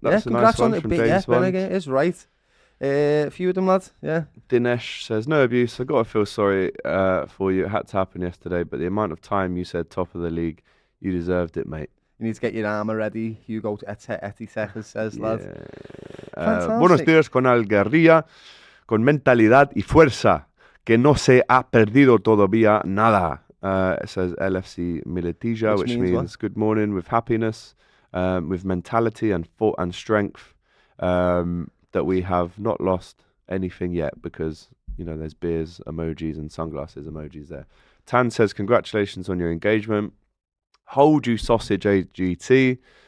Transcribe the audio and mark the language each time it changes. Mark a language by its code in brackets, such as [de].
[en] That's a nice one from James Bond. Yeah, is right. A few of them, lads. Yeah. Dinesh says, no abuse. I got to feel sorry for you. It had to happen yesterday, but the amount of time you said top of the league, you deserved it, mate. You need to get your armour ready. Hugo Etisejas says, lads. [es] Buenos días con Algarría, con mentalidad y fuerza, que no se ha perdido todavía nada. [en] It says LFC Miletija, which means good morning with happiness, with mentality and strength. That we have not lost anything yet because, there's beers emojis and sunglasses emojis there. Tan says, congratulations on your engagement. Hold you sausage, AGT.